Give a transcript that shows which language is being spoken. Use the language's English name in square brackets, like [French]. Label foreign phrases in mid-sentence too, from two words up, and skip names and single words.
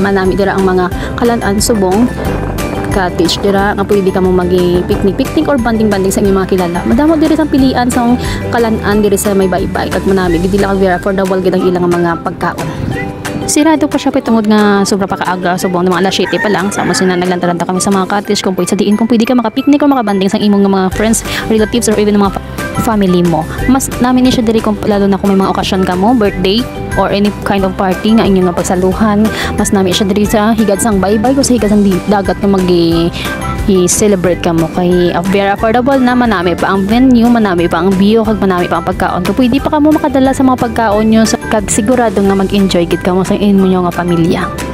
[Hiligaynon] Manami dira ang mga kalan-an subong cottage dira nga pwede ka mo magi-picnic or banding-banding sa inyong mga kilala. Madamo diri sa pilian sa kalan-an diri sa may Baybay, kag manami gid dila kag [English] very affordable [Hiligaynon] gid ang ilang mga pagkaon. Sirado pa siya tungod nga sobra pa kaaga, subong na mga alas 7 pa lang. Sama sina naglanta-lanta kami sa mga cottage kung pwede sa diin, kung pwede ka maka-picnic or makabanding sa imong mga [English] friends, relatives or even [Hiligaynon] mga family mo. Mas namin ni siya diri kung lalo na kung may mga okasyon ka mo, [English] birthday or any kind of party [Hiligaynon] nga inyong nga pagsaluhan. Mas namin siya diri sa higad sang Baybay o sa higad sang dagat nga i-celebrate ka mo kay [English] very affordable [Hiligaynon] na. Manami pa ang venue, manami pa ang view, kag manami pa ang pagkaon. So pwede pa ka mo makadala sa mga pagkaon nyo, kag sigurado nga mag-enjoy gid ka mo sa inyo nga pamilya.